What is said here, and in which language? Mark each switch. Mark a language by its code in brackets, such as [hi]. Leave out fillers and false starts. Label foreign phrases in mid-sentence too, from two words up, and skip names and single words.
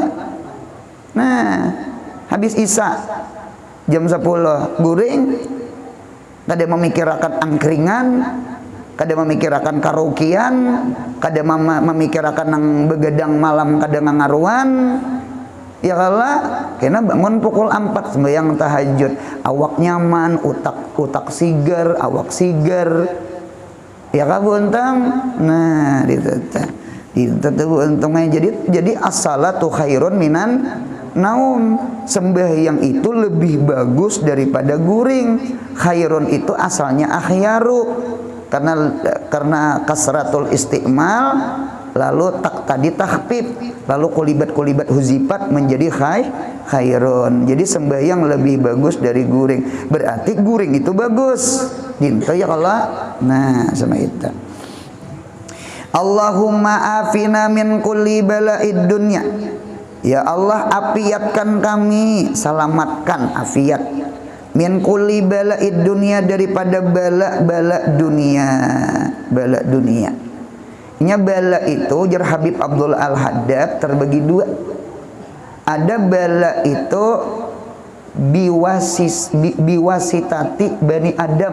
[bjn] Nah, habis Isya jam 10 guring, kada memikirkan angkringan, kada memikirkan karaokean, kada memikirkan nang begadang malam kada ngaruan. Ya kalah, kena bangun pukul 4 sembahyang tahajud, awak nyaman, utak sigar, awak sigar. Ya kah buntam? Nah, itu untungnya. [ar] Jadi الصلاة خير من النوم. [bjn] Sembahyang itu lebih bagus daripada guring. Khairun itu asalnya akhyaru. Karena [ar] كثرة الاستعمال, [bjn] lalu tadi takhfif, lalu kulibat huzifat menjadi khairun. Jadi sembahyang lebih bagus dari guring. Berarti guring itu bagus. Dinta [ar] يا الله. [bjn] Nah, sama itu. [ar] اللهم عافنا من كل بلاء الدنيا. يا الله, [bjn] afiatkan kami, selamatkan, afiat. [ar] من كل بلاء الدنيا, [bjn] daripada bala dunia. Bala dunia. Nya bala itu jar Habib Abdul Al-Haddad terbagi dua. Ada bala itu [ar] بواسطة بني آدم.